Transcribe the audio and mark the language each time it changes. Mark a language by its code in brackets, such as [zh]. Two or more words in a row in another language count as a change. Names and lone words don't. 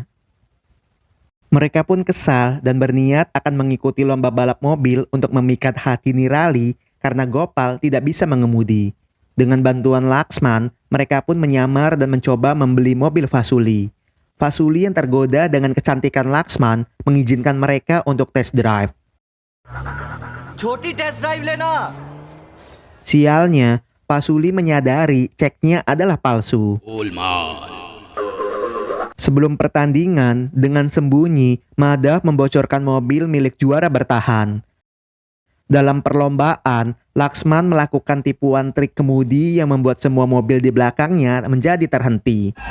[id] Mereka pun kesal dan berniat akan mengikuti lomba balap mobil untuk memikat hati Nirali karena Gopal tidak bisa mengemudi. Dengan bantuan Laksman, mereka pun menyamar dan mencoba membeli mobil Vasuli. Vasuli yang tergoda dengan kecantikan Laksman mengizinkan mereka untuk [en] test drive. [hi] छोटी [en] test drive [hi] लेना. [id] Sialnya, Vasuli menyadari ceknya adalah palsu. Sebelum pertandingan, dengan sembunyi, Madhav membocorkan mobil milik juara bertahan. Dalam perlombaan, Laksman melakukan tipuan trik kemudi yang membuat semua mobil di belakangnya menjadi terhenti.